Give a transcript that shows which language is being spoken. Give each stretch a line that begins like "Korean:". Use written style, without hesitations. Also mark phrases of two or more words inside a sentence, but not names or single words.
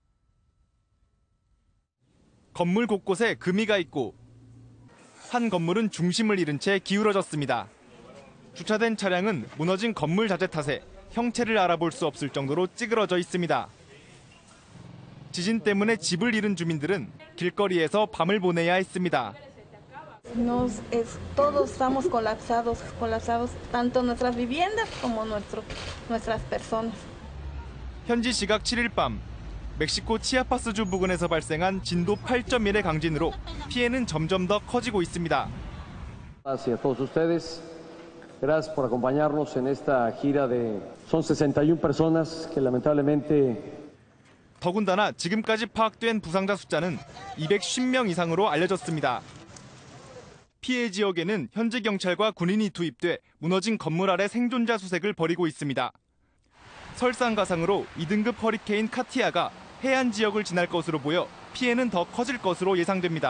Korean: 건물 곳곳에 금이가 있고 한 건물은 중심을 잃은 채 기울어졌습니다. 주차된 차량은 무너진 건물 자재 탓에 형체를 알아볼 수 없을 정도로 찌그러져 있습니다. 지진 때문에 집을 잃은 주민들은 길거리에서 밤을 보내야 했습니다.
Spanish: Todos estamos colapsados tanto nuestras viviendas como nuestras personas.
Korean: 현지 시각 7일 밤 멕시코 치아파스주 부근에서 발생한 진도 8.1의 강진으로 피해는 점점 더 커지고 있습니다.
Spanish: Gracias a todos ustedes. Gracias por acompañarnos en esta gira de son 61 personas que lamentablemente
Korean: 더군다나 지금까지 파악된 부상자 숫자는 210명 이상으로 알려졌습니다. 피해 지역에는 현지 경찰과 군인이 투입돼 무너진 건물 아래 생존자 수색을 벌이고 있습니다. 설상가상으로 2등급 허리케인 카티아가 해안 지역을 지날 것으로 보여 피해는 더 커질 것으로 예상됩니다.